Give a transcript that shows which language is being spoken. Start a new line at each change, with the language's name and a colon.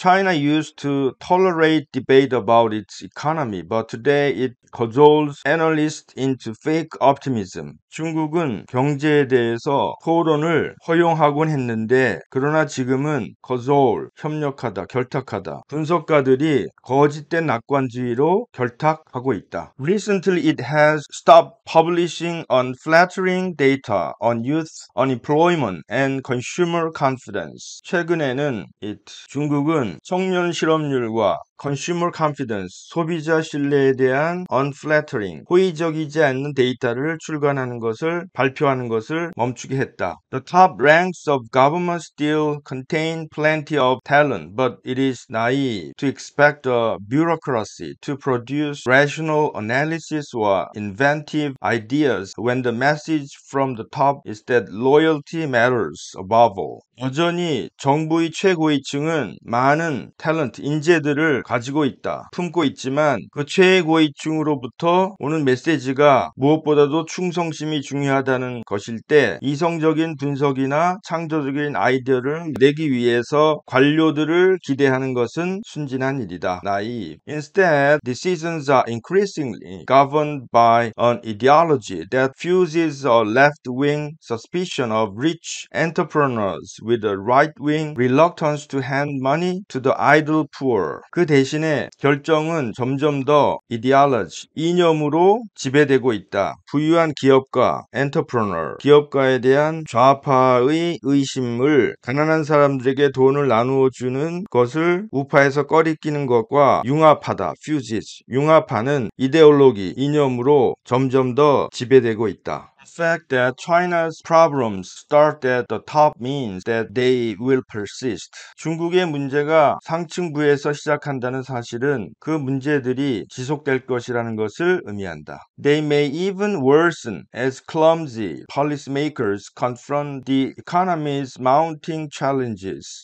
English: China used to tolerate debate about its economy, but today it cajoles analysts into fake optimism.
Korean: 중국은 경제에 대해서 토론을 허용하곤 했는데 그러나 지금은 협력하다, 결탁하다. 분석가들이 거짓된 낙관주의로 결탁하고 있다.
English: Recently it has stopped publishing unflattering data on youth unemployment and consumer confidence.
Korean: 최근에는 중국은 청년 실업률과
English: consumer confidence,
Korean: 소비자 신뢰에 대한 unflattering, 호의적이지 않는 데이터를 발표하는 것을 멈추게 했다.
English: The top ranks of government still contain plenty of talent, but it is naive to expect a bureaucracy to produce rational analysis or inventive ideas when the message from the top is that loyalty matters above all.
Korean: 여전히 정부의 최고위층은 많은 인재들을 가지고 있다. 품고 있지만 그 최고위층으로부터 오는 메시지가 무엇보다도 충성심이 중요하다는 것일 때 이성적인 분석이나 창조적인 아이디어를 내기 위해서 관료들을 기대하는 것은 순진한 일이다.
English: Instead, decisions are increasingly governed by an ideology that fuses a left-wing suspicion of rich entrepreneurs with a right-wing reluctance to hand money to the idle poor.
Korean: 그 대신에 결정은 점점 더 이념으로 지배되고 있다. 부유한 기업가, 기업가에 대한 좌파의 의심을 가난한 사람들에게 돈을 나누어 주는 것을 우파에서 꺼리끼는 것과 융합하다, 융합하는 이념으로 점점 더 지배되고 있다.
English: The fact that China's problems start at the top means that they will persist.
Korean: 중국의 문제가 상층부에서 시작한다는 사실은 그 문제들이 지속될 것이라는 것을 의미한다.
English: They may even worsen as clumsy policymakers confront the economy's mounting challenges.